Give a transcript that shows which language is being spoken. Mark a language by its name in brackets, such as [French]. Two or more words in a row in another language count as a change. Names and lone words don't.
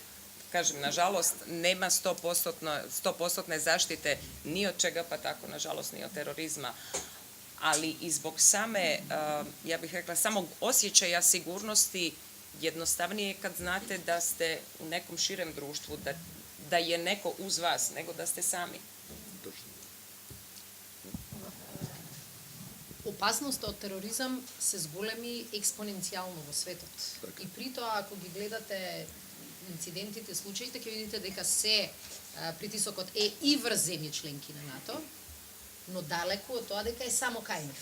[Serbian] Kažem, nažalost, nema 100% zaštite ni od čega, pa tako, nažalost, ni od terorizma. Ali i zbog same, ja bih rekla, samog osjećaja sigurnosti jednostavnije kad znate da ste u nekom širem društvu, da je neko uz vas, nego da ste sami. [Macedonian] Опасноста од тероризам се зголеми експоненцијално во светот. И при тоа, ако ги гледате инцидентите, случаите, ќе видите дека се притисокот е и врз земји членки на НАТО, но далеку од тоа дека е само кај нив.